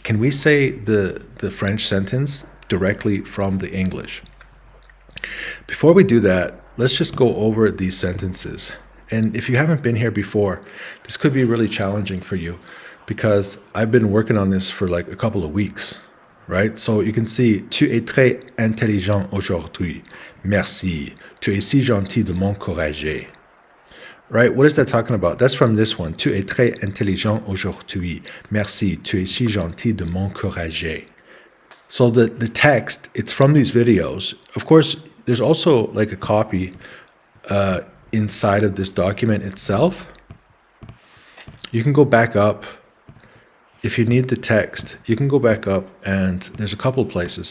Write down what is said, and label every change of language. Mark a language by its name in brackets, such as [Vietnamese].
[English] Can we say the French sentence directly from the English? Before we do that, let's just go over these sentences. And if you haven't been here before, this could be really challenging for you because I've been working on this for like a couple of weeks, right? So you can see, [French] tu es très intelligent aujourd'hui. Merci. Tu es si gentil de m'encourager. [English] Right? What is that talking about? That's from this one. [French] Tu es très intelligent aujourd'hui. Merci. Tu es si gentil de m'encourager. [English] So the text, it's from these videos. Of course, there's also like a copy inside of this document itself. You can go back up. If you need the text, you can go back up and there's a couple places.